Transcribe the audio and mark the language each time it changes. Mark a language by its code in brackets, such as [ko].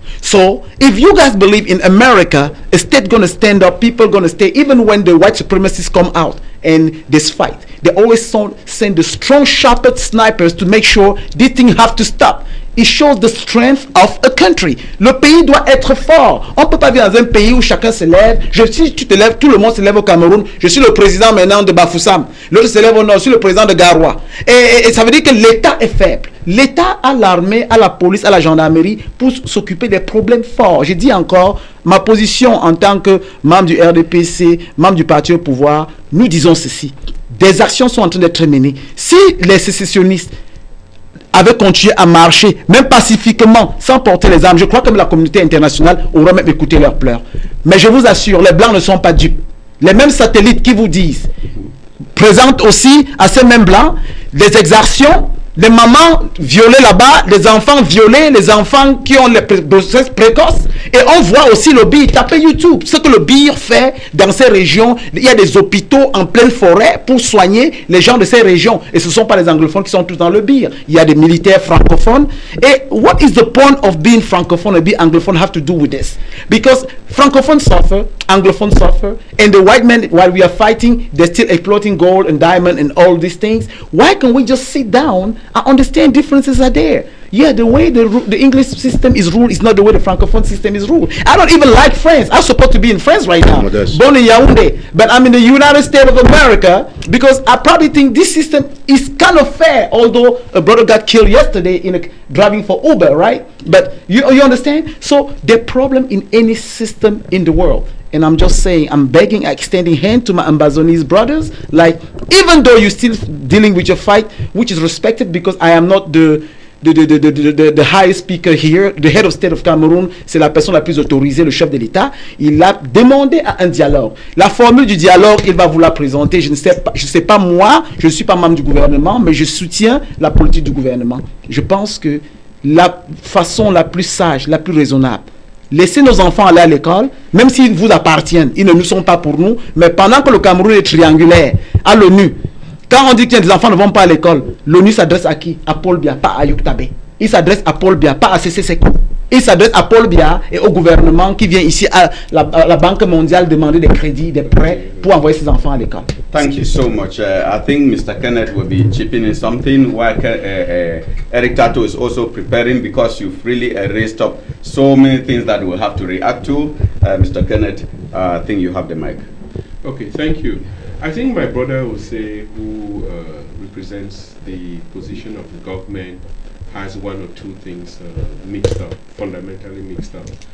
[en] So if you guys believe in America, a state gonna stand up, people gonna stay, even when the white supremacists come out and this fight, they always send the strong sharpened snipers to make sure this thing have to stop. It shows the strength of a country. [fr] Le pays doit être fort. On peut pas vivre dans un pays où chacun se lève. Si tu te lèves, tout le monde se lève au Cameroun. Je suis le président maintenant de Bafoussam. L'autre se lève au nord, je suis le président de Garoua. Et ça veut dire que l'État est faible. L'État a l'armée, a la police, a la gendarmerie pour s'occuper des problèmes forts. Je dis encore, ma position en tant que membre du RDPC, membre du parti au pouvoir, nous disons ceci. Des actions sont en train d'être menées. Si les sécessionnistes avaient continué à marcher, même pacifiquement, sans porter les armes, je crois que la communauté internationale aurait même écouté leurs pleurs. Mais je vous assure, les Blancs ne sont pas dupes. Les mêmes satellites qui vous disent, présentent aussi à ces mêmes Blancs des exactions, les mamans violées là-bas, les enfants violés, les enfants qui ont les grossesses précoces. Et on voit aussi le BIR, tapez YouTube, ce que le BIR fait dans ces régions. Il y a des hôpitaux en pleine forêt pour soigner les gens de ces régions. Et ce ne sont pas les anglophones qui sont tous dans le BIR. Il y a des militaires francophones. Et [en] what is the point of being francophone and being anglophone have to do with this? Because francophones suffer, anglophones suffer, and the white men, while we are fighting, they're still exploiting gold and diamond and all these things. Why can't we just sit down? I understand differences are there. Yeah, the way the English system is ruled is not the way the Francophone system is ruled. I don't even like France. I'm supposed to be in France right now, born in Yaoundé, but I'm in the United States of America because I probably think this system is kind of fair, although a brother got killed yesterday driving for Uber, right? But you understand? So the problem in any system in the world. And I'm just saying, I'm begging, extending hand to my Ambazonese brothers. Like, even though you're still dealing with your fight, which is respected because I am not the highest speaker here, the head of state of Cameroon, [fr] c'est la personne la plus autorisée, le chef de l'État. Il a demandé à un dialogue. La formule du dialogue, il va vous la présenter. Je ne sais pas moi, je ne suis pas membre du gouvernement, mais je soutiens la politique du gouvernement. Je pense que la façon la plus sage, la plus raisonnable, laissez nos enfants aller à l'école, même s'ils vous appartiennent, ils ne nous sont pas pour nous, mais pendant que le Cameroun est triangulaire, à l'ONU, quand on dit que les enfants ne vont pas à l'école, l'ONU s'adresse à qui? À Paul Biya, pas à Yuktabe. Il s'adresse à Paul Biya, pas à CCC. Il s'adresse à Paul Biya et au gouvernement qui vient ici à la Banque mondiale demander des crédits, des prêts pour envoyer ses enfants à l'école. [en] Thank you so much. I think Mr. Kenneth will be chipping in something while Eric Tato is also preparing because you've really raised up so many things that we'll have to react to. Mr. Kenneth, I think you have the mic. Okay, thank you. I think my brother will say who represents the position of the government has one or two things mixed up, fundamentally mixed up.